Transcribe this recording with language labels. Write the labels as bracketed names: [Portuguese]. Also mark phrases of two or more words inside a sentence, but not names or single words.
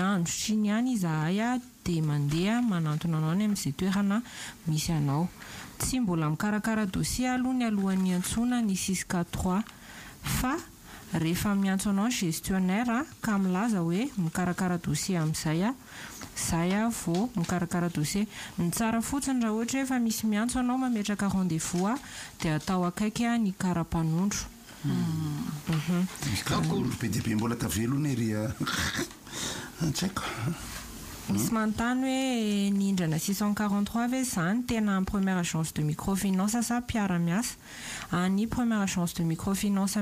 [Malagasy] andro sy ny any izahay a dia mandeha manantona anao any amin'izay toerana misy anao tsy mbola mikarakara dossier aloha ny alohan'ny antsoina ny 643 fa rehefa miantso anao gestionnaire ka milaza hoe mikarakara dossier amin'izay a zay a vao mikarakara dossier ny tsara fotsiny raha ohatra hoe efa misy miantso anao mametraka rendez-vous a dia atao akaiky a ny kara-panondro be dia be mbola tavelona ery tsy haiko misy manontany hoe ny indrana 643 ve zany tena amin'ny [French] première agence de microfinance [Malagasy] sa mpiara-miasa ny [French] première agence de microfinance